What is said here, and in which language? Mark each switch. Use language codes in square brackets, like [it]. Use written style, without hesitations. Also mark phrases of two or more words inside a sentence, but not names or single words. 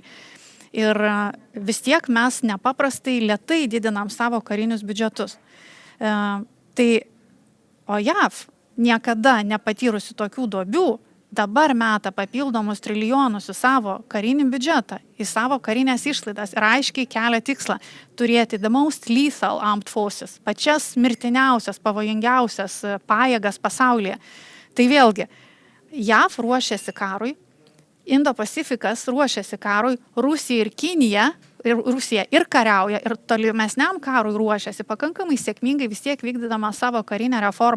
[lt] Ir vis tiek mes nepaprastai lėtai didinam savo karinius biudžetus. O JAV niekada nepatyrusi tokių duobių, dabar meta papildomus trilijonus į savo karinį biudžetą, į savo karinės išlaidas ir aiškiai kelia tikslą turėti [en] the most lethal armed forces, [lt] pačias mirtiniausias, pavojingiausias pajėgas pasaulyje. Tai vėlgi, JAV ruošiasi karui, Indo-Pacifikas ruošiasi karui, Rusija ir Kinija, Rusija ir kariauja, ir tolimesniam karui ruošiasi pakankamai sėkmingai vis tiek vykdydama savo karinę reformą.